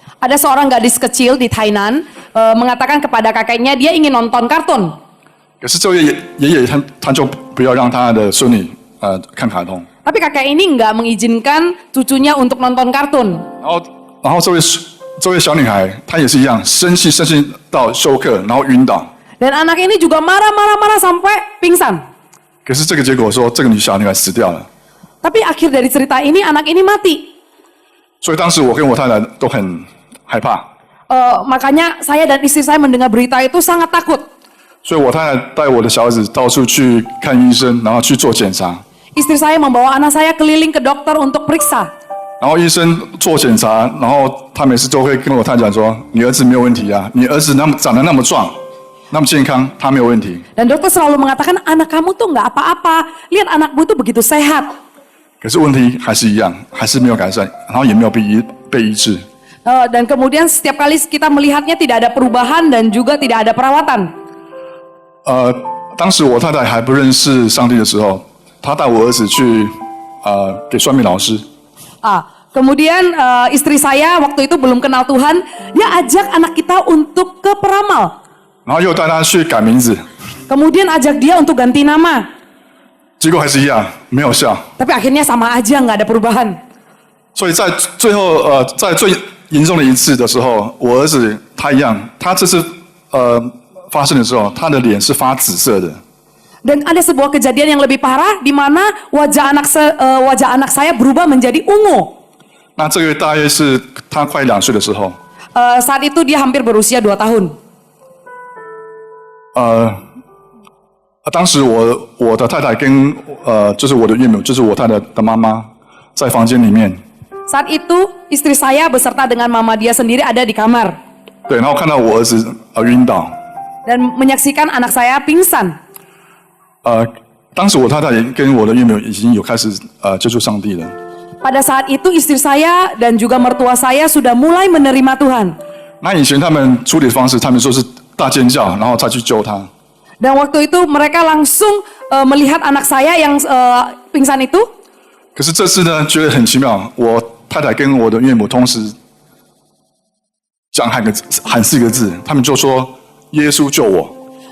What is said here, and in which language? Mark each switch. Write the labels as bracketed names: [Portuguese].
[Indonesian] Ada seorang gadis kecil di Tainan mengatakan kepada kakeknya dia ingin nonton kartun. [Chinese] 可是这位爷爷他就不要让他的孙女看卡通。 [Indonesian] Tapi kakek ini nggak mengizinkan cucunya untuk nonton kartun. [Chinese] 然后这位小女孩她也是一样，生气到休克，然后晕倒。 [Indonesian] Dan anak ini juga marah sampai pingsan. [Chinese] 可是这个结果说，这个小女孩死掉了。 [Indonesian] Tapi akhir dari cerita ini anak ini mati. [Chinese] 所以当时我跟我太太都很害怕， [Indonesian] Makanya saya dan istri saya mendengar berita itu sangat takut. [Chinese] 所以我太太带我的小孩子到处去看医生，然后去做检查。 [Indonesian] Istri saya membawa anak saya keliling ke dokter untuk periksa. [Chinese] 然后医生做检查，然后他每次都会跟我太太讲说：“你儿子没有问题啊，你儿子长得那么壮，那么健康，他没有问题。” [Indonesian] Dan dokter selalu mengatakan anak kamu tuh nggak apa-apa. Lihat anakmu tuh begitu sehat. [Chinese] 可是问题还是一样，还是没有改善，然后也没有被医治。 [Indonesian] Dan kemudian setiap kali kita melihatnya tidak ada perubahan dan juga tidak ada perawatan. [Chinese] 当时我太太还不认识上帝的时候，她带我儿子去给算命老师。 [Indonesian] Kemudian istri saya waktu itu belum kenal Tuhan, dia ajak anak kita untuk ke peramal. [Chinese] 然后又带他去改名字， [Indonesian] Kemudian ajak dia untuk ganti nama. [Chinese] 结果还是一样，没有效。 [Indonesian] Tapi akhirnya sama aja, nggak ada perubahan. [Chinese] 所以在最后在最严重的一次的时候，我儿子他一样，他这次发生的时候，他的脸是发紫色的。 [Indonesian] Dan ada sebuah kejadian yang lebih parah di mana wajah anak saya berubah menjadi ungu. [Chinese] 那这个大约是他快2岁的时候， [Indonesian] Saat itu dia hampir berusia 2 tahun. [Chinese] 当时我的太太跟就是我的岳母，就是我太太的妈妈，在房间里面。 [Indonesian] Saat itu istri saya beserta dengan mama dia sendiri ada di kamar [Chinese] 对，然后看到我儿子晕倒， [Indonesian] dan menyaksikan anak saya pingsan. [Chinese] 当时我太太也跟我的岳母已经有开始接触上帝了。 [Indonesian] Pada saat itu istri saya dan juga mertua saya sudah mulai menerima Tuhan. [Chinese] 那以前他们处理的方式，他们说是大尖叫，然后再去救他。 [Indonesian] Dan waktu itu mereka langsung melihat anak saya yang pingsan itu. [Chinese] 可是这次呢，觉得很奇妙，我太太跟我的岳母同时喊4个字，他们就说：“耶稣救我。”